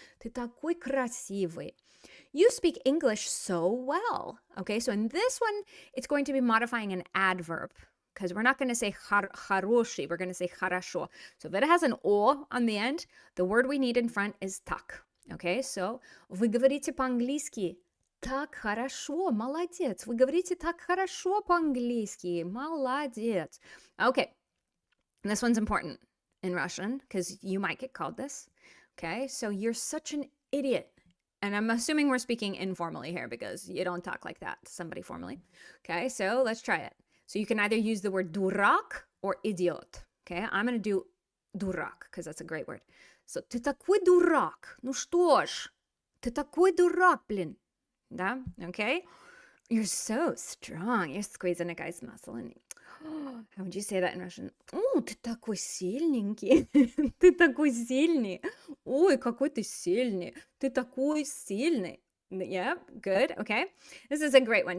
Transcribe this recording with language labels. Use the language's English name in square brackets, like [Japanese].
[Russian] Ты такой красивый. [English] You speak English so well. Okay, so in this one, it's going to be modifying an adverb because we're not going to say хороший, we're going to say хорошо. So if it has an o on the end, the word we need in front is так. Okay, so [Russian] вы говорите по-английски так хорошо, молодец. Вы говорите так хорошо по-английски, молодец. [English] Okay, this one's important in Russian because you might get called this. Okay, so you're such an idiot. And I'm assuming we're speaking informally here because you don't talk like that to somebody formally. Okay, so let's try it. So you can either use the word дурак or idiot. Okay, I'm going to do дурак because that's a great word. [Russian] So, ты такой дурак. Ну что ж, ты такой дурак, блин. Да, [English] okay? You're so strong. You're squeezing a guy's muscle. And how would you say that in Russian? [Russian] О, ты такой сильненький. Ты такой сильный. Ой, какой ты сильный. Ты такой сильный. [English] Yeah, good. Okay. This is a great one.